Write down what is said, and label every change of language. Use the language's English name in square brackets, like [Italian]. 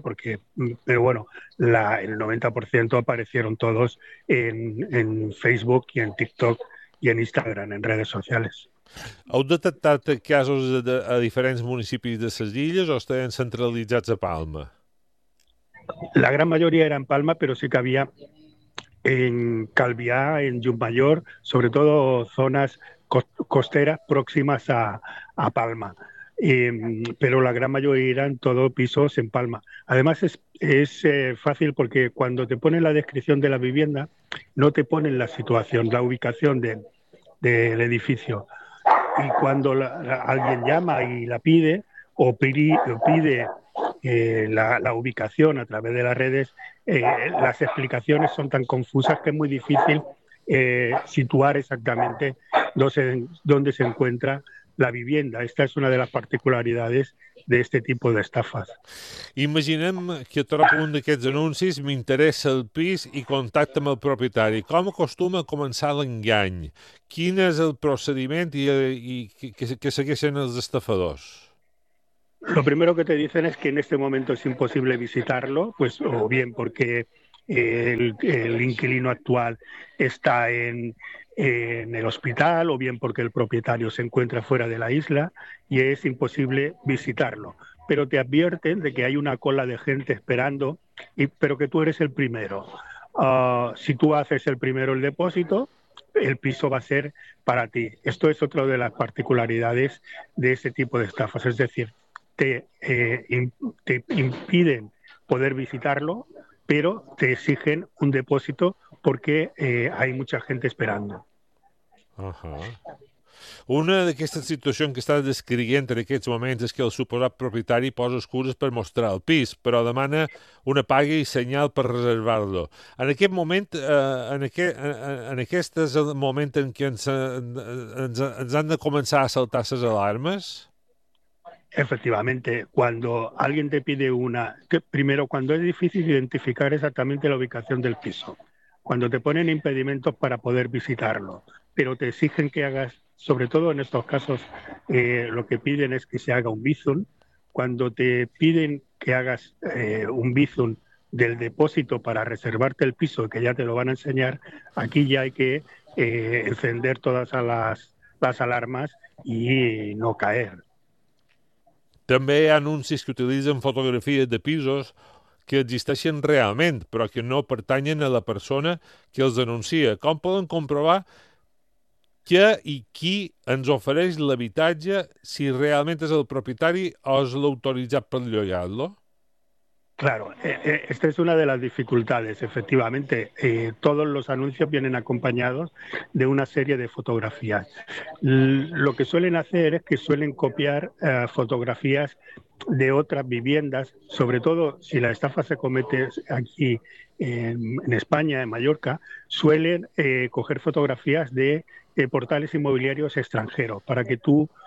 [Spanish] Porque, pero bueno, el 90% aparecieron todos en Facebook y en TikTok y en Instagram, en redes sociales. [Catalan] Heu detectat casos a diferents municipis de les illes o estaven centralitzats a Palma? [Spanish] La gran mayoría era en Palma, pero sí que había en Calvià, en Llucmajor, sobre todo zonas costeras próximas a Palma. Pero la gran mayoría eran todos pisos en Palma. Además es fácil porque cuando te ponen la descripción de la vivienda, no te ponen la situación, la ubicación del edificio. Y cuando alguien llama y la pide, o pide la ubicación a través de las redes, las explicaciones son tan confusas que es muy difícil situar exactamente dónde se encuentra la vivienda. Esta es una de las particularidades de este tipo de estafas. [Catalan] Imaginem que trobo un d'aquests anuncis, m'interessa el pis i contacte amb el propietari. Com acostuma a començar l'engany? Quin és el procediment i que segueixen els estafadors? [Spanish] Lo primero que te dicen es que en este momento es imposible visitarlo, pues o bien porque el inquilino actual está en el hospital, o bien porque el propietario se encuentra fuera de la isla y es imposible visitarlo. Pero te advierten de que hay una cola de gente esperando, pero que tú eres el primero. Si tú haces el primero el depósito, el piso va a ser para ti. Esto es otra de las particularidades de ese tipo de estafas. Es decir, te impiden poder visitarlo, pero te exigen un depósito porque hay mucha gente esperando. [Catalan] Una d'aquestes situacions que estàs descrivint en aquests moments és que el suposat propietari posa excuses per mostrar el pis, però demana una paga i senyal per reservar-lo. En aquest moment, en aquest és el moment en què ens han de començar a saltar les alarmes? [Spanish] Efectivamente, cuando alguien te pide primero, cuando es difícil identificar exactamente la ubicación del piso, cuando te ponen impedimentos para poder visitarlo, pero te exigen que hagas, sobre todo en estos casos, lo que piden es que se haga un bizum, cuando te piden que hagas un bizum del depósito para reservarte el piso, que ya te lo van a enseñar, aquí ya hay que encender todas las alarmas y no caer. [Catalan] També hi ha anuncis que utilitzen fotografies de pisos que existeixen realment, però que no pertanyen a la persona que els denuncia. Com poden comprovar què i qui ens ofereix l'habitatge si realment és el propietari o és l'autoritzat per llogar-lo? [Spanish] Claro, esta es una de las dificultades, efectivamente. Todos los anuncios vienen acompañados de una serie de fotografías. Lo que suelen hacer es que suelen copiar fotografías de otras viviendas, sobre todo si la estafa se comete aquí en España, en Mallorca, suelen coger fotografías de portales inmobiliarios extranjeros para que tú.